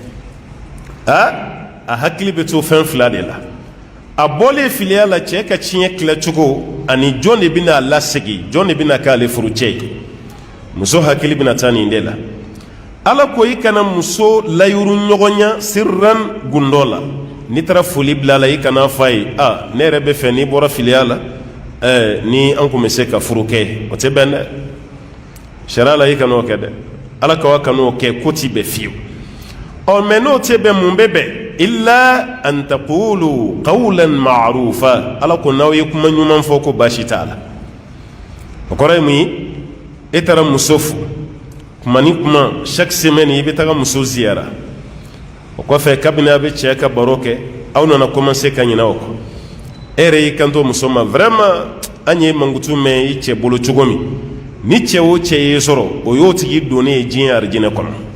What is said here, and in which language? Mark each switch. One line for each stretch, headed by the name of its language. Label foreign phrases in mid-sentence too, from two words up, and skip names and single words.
Bambara: a hakili be to fen fula de la a bole filiya la cɛ ka tiɲɛ kila cogo ani jɔn de bɛna lasegi jɔn de bɛna k'ale furu cɛ ye muso hakili bɛna taa nin de la ala ko i kana muso layuru ɲɔgɔnya sirran gundo la n'i taara foli bila la i kana f'a ye ne yɛrɛ bɛ fɛ n'i bɔra filiya la ni an kun bɛ se ka furu kɛ o tɛ bɛn dɛ sariya la i kana o kɛ dɛ ala ka kan'o kɛ ko t'i bɛn fiyewu mɛ n'o tɛ bɛn mun bɛ bɛn
Arabic: إلا أن تقولوا قولا معروفا
Bambara: ala ko naw ye kuma ɲuman fɔ ko baasi t'a la o kɔrɔ ye mun ye e taara muso fo kuma ni kuma
French: chaque semaine
Bambara: i bɛ taga muso ziyara o kɔfɛ kabini a bɛ cɛ ka baro kɛ aw nana commencer ka ɲinɛ o kɔ e yɛrɛ y'i kanto muso ma vraiment an ye mankutu mɛn i cɛ bolo cogo min ni cɛ o cɛ ye sɔrɔ o y'o tigi donnen ye diɲɛ arijinɛ kɔnɔ